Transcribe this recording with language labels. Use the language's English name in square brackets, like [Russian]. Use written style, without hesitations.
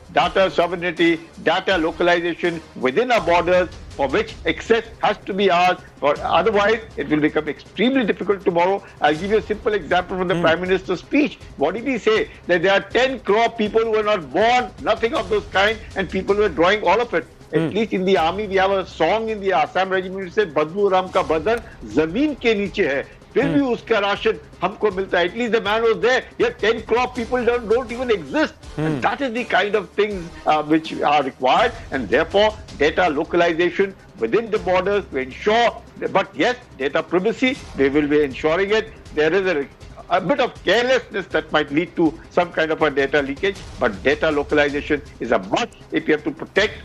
[English] Data sovereignty, data localization within our borders, for which access has to be ours, or otherwise it will become extremely difficult tomorrow. I'll give you a simple example from the Prime Minister's speech. What did he say? That there are 10 crore people who were not born, nothing of those kind, and people were drawing all of it. At least in the army, we have a song in the Assam regiment which says, [Hindi] Badbu Ram ka badan zameen ke niche hai. फिर भी उसका ration हमको मिलता है. [English] At least the man was there. Here 10 crore people don't even exist. And that is the kind of things which are required, and therefore data localization within the borders to ensure, but yes, data privacy, we will be ensuring it. There is a bit of carelessness that might lead to some kind of a data leakage, but data localization is a must if you have to protect.